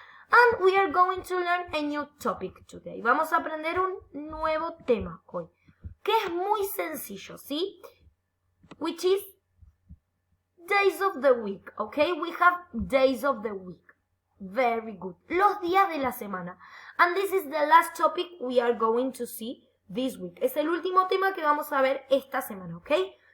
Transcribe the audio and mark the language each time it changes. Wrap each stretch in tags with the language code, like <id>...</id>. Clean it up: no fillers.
<en>And we are going to learn a new topic today.</en> <es>Vamos a aprender un nuevo tema hoy, que es muy sencillo, ¿sí?</es> <en>Which is days of the week, okay? We have days of the week. Very good.</en> <es>Los días de la semana.</es> <en>And this is the last topic we are going to see this week.</en> <es>Es el último tema que vamos a ver esta semana, okay?</es>